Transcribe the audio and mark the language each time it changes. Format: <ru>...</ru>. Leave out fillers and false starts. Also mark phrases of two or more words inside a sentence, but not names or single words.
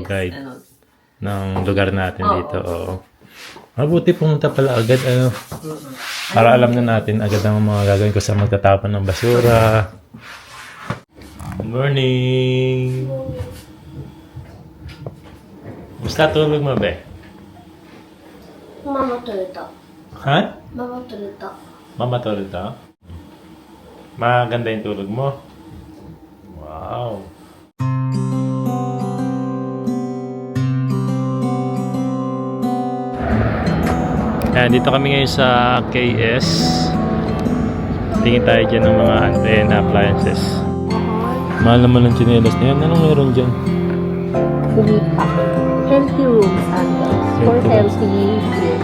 <tl>guide. Ng lugar natin dito, oo. Mabuti pumunta pala agad, para alam na natin agad ang mga gagawin ko sa magtatapon ng basura.</tl> <en>Good morning!</en> <tl>Basta tulog mo, be?</tl> <ja>ママ取れた。</ja> <tl>Ha?</tl> <ja>ママ取れた。</ja> <tl>Mama tulog ka? Maganda yung tulog mo? Wow! Ayan, dito kami ngayon sa KS. Tingin tayo dyan ng mga antena appliances. Mahal naman ng tsinelas na yan. Anong meron dyan?</tl> <en>Healthy rooms, for healthy years.</en>